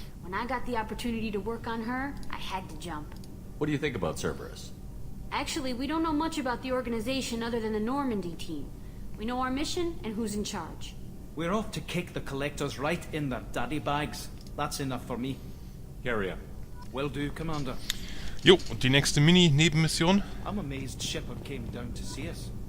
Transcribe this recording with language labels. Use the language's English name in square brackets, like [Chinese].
[English] When I got the opportunity to work on her, I had to jump. What do you think about Cerberus? Actually, we don't know much about the organization other than the Normandy team. We know our mission and who's in charge. We're off to kick the collectors right in their daddy bags. That's enough for me. Carry on. Will do, Commander. [German] Jo, und die nächste Mini-Nebenmission. [English] I'm amazed Shepard came down to see us.